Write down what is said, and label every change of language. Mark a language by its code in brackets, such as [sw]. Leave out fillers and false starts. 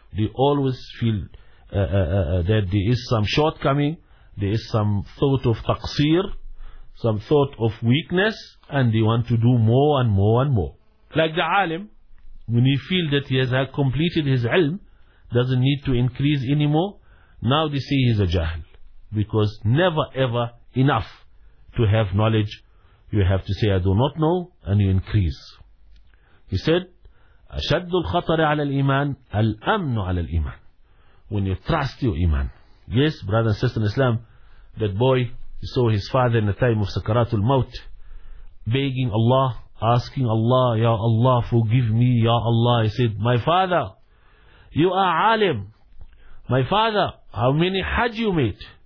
[en] They always feel that there is some shortcoming, there is some thought of taqseer, some thought of weakness, and they want to do more and more and more. Like the alim, when he feels that he has completed his ilm, doesn't need to increase anymore, now they say he's a jahil. Because never ever enough to have knowledge, you have to say, I do not know, and you increase. [ar] He said, أَشَدُّ الْخَطَرِ عَلَى الْإِيمَانِ الْأَمْنُ عَلَى الْإِيمَانِ. [en] When you trust your iman. Yes, brother and sister in Islam, that boy, he saw his father in the time of Sakaratul Maut, begging Allah, asking Allah, Ya Allah, forgive me, Ya Allah. He said, my father, you are alim. My father, how many hajj you made?